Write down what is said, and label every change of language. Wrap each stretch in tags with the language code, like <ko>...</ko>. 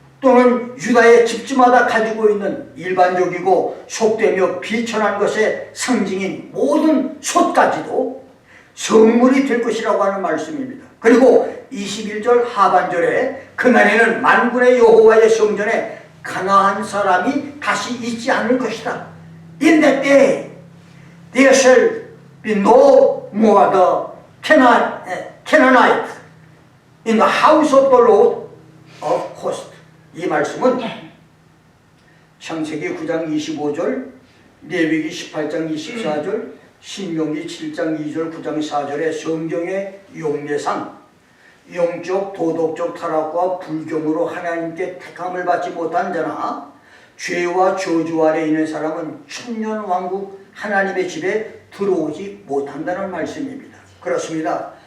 <ko>또는 유다의 집집마다 가지고 있는 일반적이고 속되며 비천한 것의 상징인 모든 솥까지도 성물이 될 것이라고 하는 말씀입니다. 그리고 21절 하반절에 그날에는 만군의 여호와의 성전에 가나안 사람이 다시 있지 않을 것이다.</ko> <en>In that day there shall be no more the Canaanite in the house of the Lord of hosts.</en> <ko>이 말씀은 창세기 9장 25절, 레위기 18장 24절, 신명기 7장 2절, 9장 4절의 성경의 용례상 영적 도덕적 타락과 불경으로 하나님께 택함을 받지 못한 자나 죄와 저주 아래 있는 사람은 천년왕국 하나님의 집에 들어오지 못한다는 말씀입니다. 그렇습니다.</ko>